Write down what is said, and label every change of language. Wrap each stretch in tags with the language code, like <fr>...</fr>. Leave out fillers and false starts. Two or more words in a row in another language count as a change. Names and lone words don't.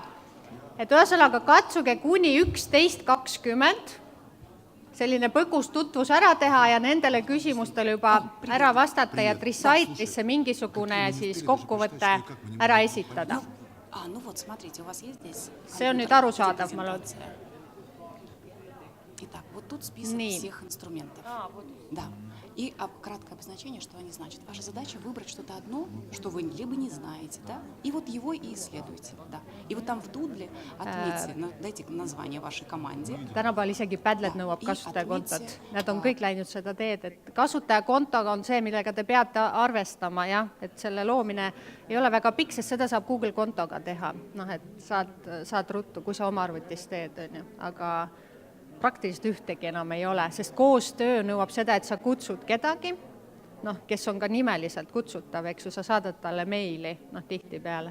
<et>Et ühesõnaga katsuge kuni 11:20 selline põgus tutvus ära teha ja nendele küsimustele juba ära vastata ja Deciderisse mingisugune siis kokkuvõte ära esitada. See on nüüd arusaadav, ma loodan.</et> <ru>Итак, вот тут список всех инструментов. Да. И краткое обозначение, что они значат. Ваша задача выбрать что-то одно, что вы либо не знаете, да, и вот его и исследуйте, да. И вот там в Doodle отметьте, дайте название вашей команде.</ru> <et>Tänapäeval isegi Padlet nõuab kasutajakontot. Nad on kõik läinud seda teed, et kasutajakontoga on see, millega te peate arvestama, jah, et selle loomine ei ole väga pikk, sest seda saab Google kontoga teha. Et saad ruttu, kui sa oma arvutis teed, aga praktiliselt ühtegi enam ei ole, sest koostöö nõuab seda, et sa kutsud kedagi, kes on ka nimeliselt kutsutav, eks ju, sa saadad talle meili, tihti peale.</et>